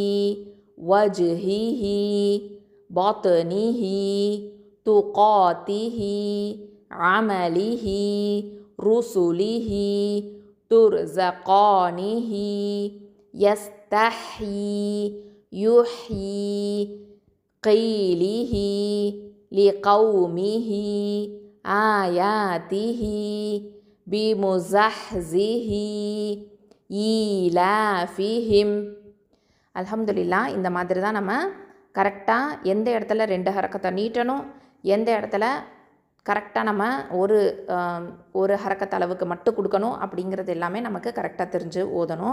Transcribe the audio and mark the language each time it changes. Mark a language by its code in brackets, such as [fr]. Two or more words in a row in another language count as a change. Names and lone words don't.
[ar] وجهه, بطنه, تقاته, عمله, رسله, ترزقانه, يستحيي, يحيي, قيله, لقومه, آياته, بمزحزه, ஈலாஃபிஹிம். [ta] அல்ஹம்துலில்லாஹ். இந்த மாதிரி தான் நம்ம கரெக்டாக எந்த இடத்துல 2 ஹரக்கத்தை நீட்டணும், எந்த இடத்துல கரெக்டாக நம்ம ஒரு ஹரக்கத் அளவுக்கு மட்டும் கொடுக்கணும் அப்படிங்கிறது எல்லாமே நமக்கு கரெக்டாக தெரிஞ்சு ஓதணும்.